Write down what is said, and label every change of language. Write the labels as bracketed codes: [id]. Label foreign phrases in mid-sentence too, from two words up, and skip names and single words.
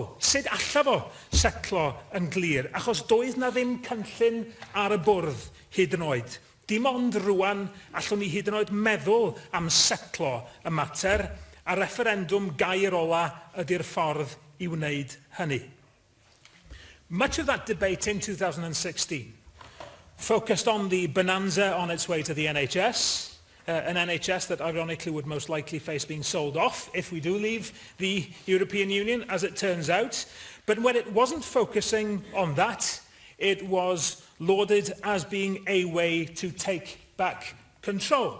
[cy] Sut alla fo setlo yn glir? Achos doedd na ddim cynllun ar y bwrdd hyd yn oed. Dim ond rwan allwn ni hyd yn oed meddwl am setlo y mater, a referendwm gair ola ydy'r ffordd I wneud hynny. [en] Much of that debate in 2016 focused on the bonanza on its way to the NHS, an NHS that ironically would most likely face being sold off if we do leave the European Union, as it turns out. But when it wasn't focusing on that, it was lauded as being a way to take back control.